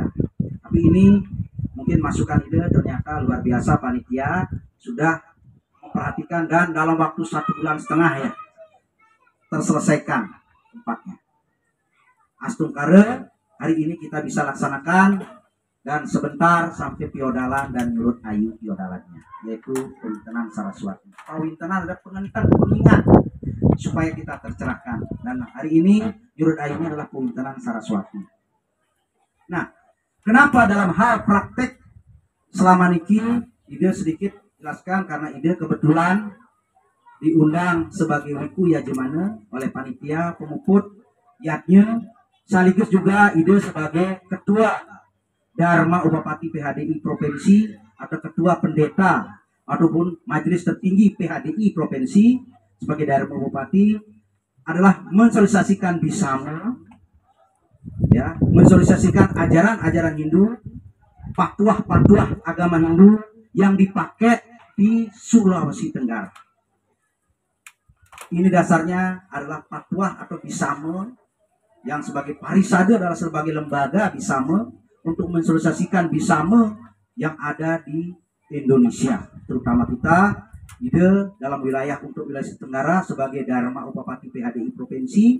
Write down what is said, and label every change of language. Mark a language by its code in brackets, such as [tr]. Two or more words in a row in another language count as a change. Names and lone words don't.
[id] Tapi ini mungkin masukan ide, ternyata luar biasa panitia sudah memperhatikan, dan dalam waktu 1,5 bulan ya terselesaikan tempatnya. Astungkare hari ini kita bisa laksanakan, dan sebentar sampai piodalan dan nyurut ayu piodalannya, yaitu Pawintenan Saraswati. Pawintenan ada pengingat supaya kita tercerahkan, dan hari ini nyurut ayunya adalah Pawintenan Saraswati. Nah, kenapa dalam hal praktek selama niki ide sedikit jelaskan, karena ide kebetulan diundang sebagai wiku yajemana oleh panitia pemuput yatnya, sekaligus juga ide sebagai ketua Dharma Upapati PHDI Provinsi atau ketua pendeta ataupun majelis tertinggi PHDI Provinsi sebagai Dharma Upapati adalah mensosialisasikan Bisama ya, mensosialisasikan ajaran-ajaran Hindu, patuah-patuah agama Hindu yang dipakai di Sulawesi Tenggara. Ini dasarnya adalah patwah atau bisame, yang sebagai parisade adalah sebagai lembaga bisame untuk mensosialisasikan bisame yang ada di Indonesia, terutama kita ide dalam wilayah untuk wilayah Tenggara sebagai Dharma Upapati PHDI Provinsi.